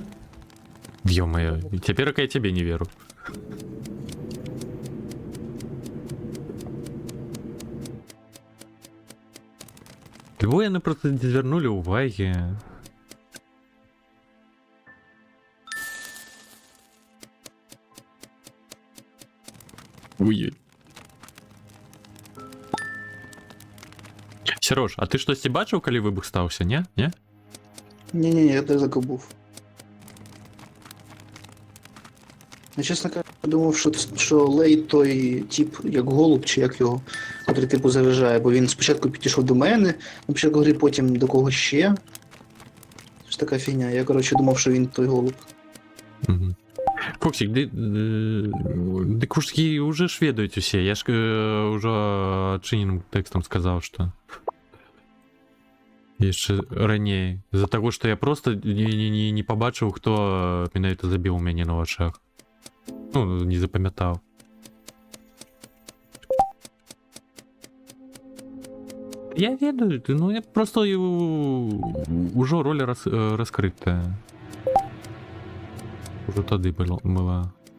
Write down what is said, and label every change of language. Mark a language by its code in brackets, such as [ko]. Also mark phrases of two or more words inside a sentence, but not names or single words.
[be] Ё-моё, цяпер я цябе не веру. Льву яны просто не звярнулі ўвагі. Ой. Серож, а ты штосьці бачыў, калі выбух стаўся, не? Не? [uk] Не-не-не, я так був. Я, чесно кажучи, думав, що Лей той тип, як голуб, чи як його, котрий типу заважає, бо він спочатку підійшов до мене, на початку гри, потім до когось ще. Це ж така фігня. Я, коротше, думав, що він той голуб. [be] Фоксик, ды кружкі уже ж ведаюць усе. Я ж уже адчыненым тэкстам сказаў, што яшчэ раней. З-за таго, што я просто не пабачыў, хто менавіта забіў мяне на вачах. Ну, не запамятаў. Я ведаю, ну я просто ужо роля раскрытая. Уже тады была.